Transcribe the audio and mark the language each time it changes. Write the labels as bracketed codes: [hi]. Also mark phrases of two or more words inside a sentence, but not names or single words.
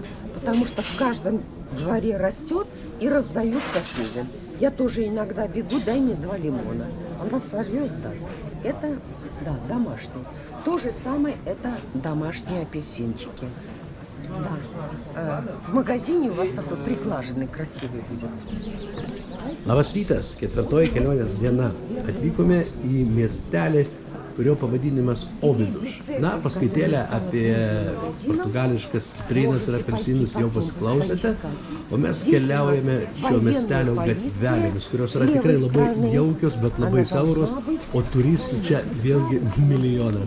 [ru] Потому что в каждом дворе растет и раздают соседям. Я тоже иногда бегу, дай мне 2 лимона. Она сорвет, даст. Это, да, домашний. То же самое, это домашние апельсинчики. Да. В магазине у вас такой приглаженный, красивый будет. [lt] Labas rytas, 4 kelionės diena. Atvykome į miestelį, kurio pavadinimas Óbidos. Na, paskaitėlę apie portugališkas citrinas ir apelsinus jau pasiklausėte, o mes keliaujame šio miestelio gatvelėmis, kurios yra tikrai labai jaukios, bet labai sauros, o turistų čia vėlgi milijonas.